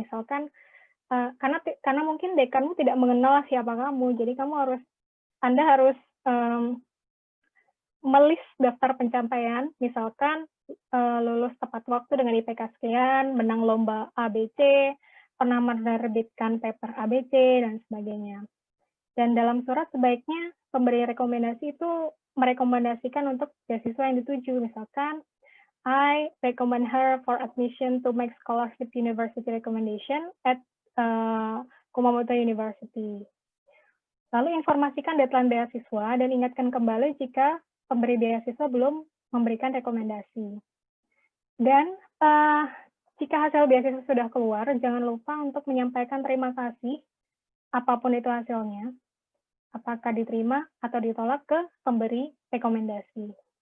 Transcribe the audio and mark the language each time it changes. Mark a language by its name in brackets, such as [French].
[Indonesian] Misalkan, karena mungkin dekanmu tidak mengenal siapa kamu, jadi Anda harus melis daftar pencapaian, misalkan lulus tepat waktu dengan IPK sekian, menang lomba ABC, pernah menerbitkan paper ABC, dan sebagainya. Dan dalam surat sebaiknya pemberi rekomendasi itu merekomendasikan untuk beasiswa yang dituju. Misalkan, [English] I recommend her for admission to make scholarship university recommendation at Kumamoto University. [Indonesian] Lalu informasikan deadline beasiswa dan ingatkan kembali jika pemberi beasiswa belum memberikan rekomendasi. Dan jika hasil beasiswa sudah keluar, jangan lupa untuk menyampaikan terima kasih, apapun itu hasilnya, apakah diterima atau ditolak, ke pemberi rekomendasi.